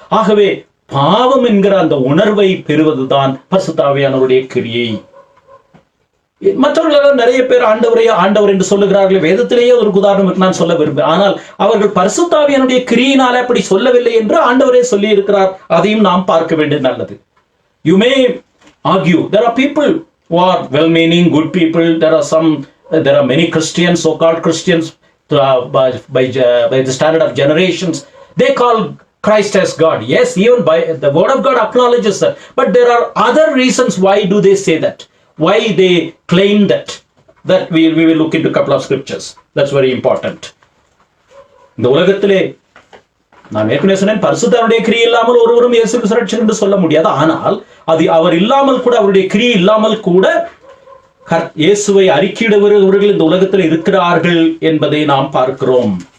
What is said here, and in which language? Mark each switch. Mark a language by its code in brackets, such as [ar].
[ta] ஆகவே பாவம் என்கிற அந்த உணர்வை பெறுவதுதான் பரிசுத்த ஆவியானவருடைய கிரியை. மற்றவர்கள் நிறைய பேர் ஆண்டவர் என்று சொல்லுகிறார்கள். வேதத்திலேயே ஒரு உதாரணம் நான் சொல்ல விரும்புகிறேன். ஆனால் அவர்கள் பரிசுத்த ஆவியானுடைய கிரியினாலே அப்படி சொல்லவில்லை என்று ஆண்டவரே சொல்லி இருக்கிறார். அதையும் நாம் பார்க்க வேண்டியது நல்லது. [en] You may argue, there are people who are well-meaning, good people. There are many Christians, so-called Christians, by the standard of generations, they call Christ as God. Yes, even by the word of God acknowledges that. But there are other reasons why do they say that. Why they claim that we will look into a couple of scriptures. That's very important. [ta] இந்த உலகத்திலே நான் ஏற்கனவே சொன்னேன், பரிசுத்தருடைய கிரியை இல்லாமல் ஒருவரும் இயேசு கிறிஸ்து என்று சொல்ல முடியாது. ஆனால் அது அவர் இல்லாமல் கூட, அவருடைய கிரியை இல்லாமல் கூட இயேசுவை அறிக்கையிடுபவர்கள் இந்த உலகத்தில் இருக்கிறார்கள் என்பதை நாம் பார்க்கிறோம்.